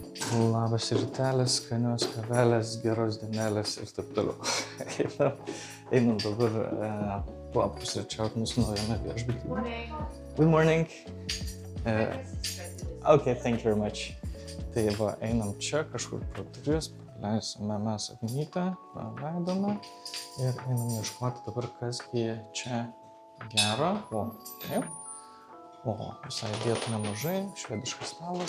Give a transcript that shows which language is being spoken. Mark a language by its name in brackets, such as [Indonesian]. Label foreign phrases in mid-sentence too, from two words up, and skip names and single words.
[Lithuanian] Labas rytelis, skanios kavelės, geros dienelės ir taip toliau. Einam dabar papusryčiauti mūsų naujame viešbutyje. [English] Good morning. Okay, thank you very much. [Lithuanian] Tai va, einam čia kažkur pro duris, leisime mes aknytę, praleidome ir einam ieškoti dabar, kasgi čia gero. O, taip. O, visai vietų nemažai, švediškas stalas.